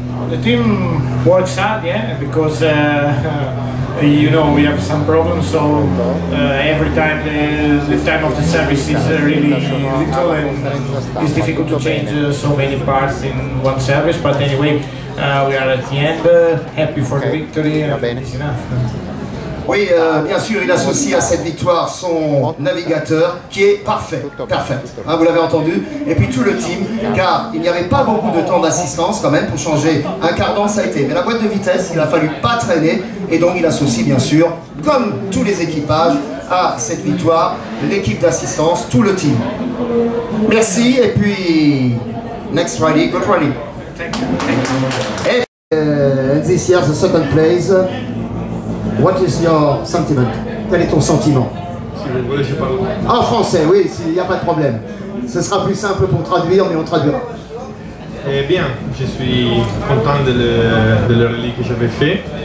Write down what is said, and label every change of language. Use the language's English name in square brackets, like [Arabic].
[English] The team works hard, yeah, because you know we have some problems. So every time the time of the service is really little, and it's difficult to change so many parts in one service. But anyway, we are at the end, happy for the victory. It's enough. [French] Oui, bien sûr, il associe à cette victoire son navigateur qui est parfait, hein, vous l'avez entendu, et puis tout le team, car il n'y avait pas beaucoup de temps d'assistance quand même pour changer un cardan, ça a été, mais la boîte de vitesse, il a fallu pas traîner, et donc il associe bien sûr, comme tous les équipages, à cette victoire, l'équipe d'assistance, tout le team. Merci, et puis, [English] next rally, good rally. Et this year, the second place. What is your sentiment? [French] Quel est ton sentiment? Si vous voulez, je parle. En français, oui, il n'y a pas de problème. Ce sera plus simple pour traduire, mais on traduira. Eh bien, je suis content de le rallye que j'avais fait.